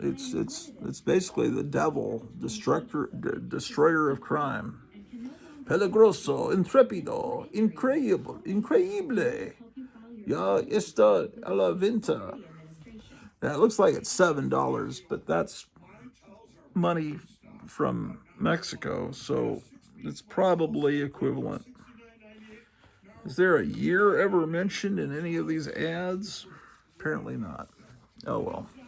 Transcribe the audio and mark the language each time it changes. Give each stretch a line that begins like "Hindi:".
English: It's basically the devil, destroyer of crime.
Spanish: Peligroso, intrepido, increíble. Ya está a la venta.
English: Now, it looks like it's $7, but that's money from Mexico, so it's probably equivalent. Is there a year ever mentioned in any of these ads? Apparently not. Oh well.